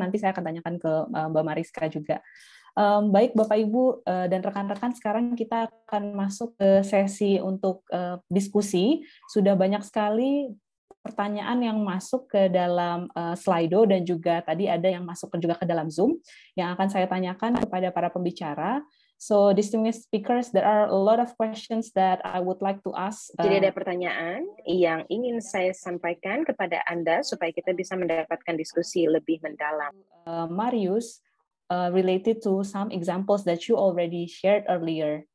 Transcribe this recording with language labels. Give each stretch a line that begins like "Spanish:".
Indonesian: Nanti saya akan tanyakan ke Mbak Mariska juga. Baik Bapak Ibu dan rekan-rekan, sekarang kita akan masuk ke sesi untuk diskusi. Sudah banyak sekali pertanyaan yang masuk ke dalam Slido dan juga tadi ada yang masuk juga ke dalam Zoom yang akan saya tanyakan kepada para pembicara.
English: So, distinguished speakers, there are a lot of questions that I would like to ask.
Indonesian: Jadi ada pertanyaan yang ingin saya sampaikan kepada Anda supaya kita bisa mendapatkan diskusi lebih mendalam.
English: Marius, related to some examples that you already shared earlier.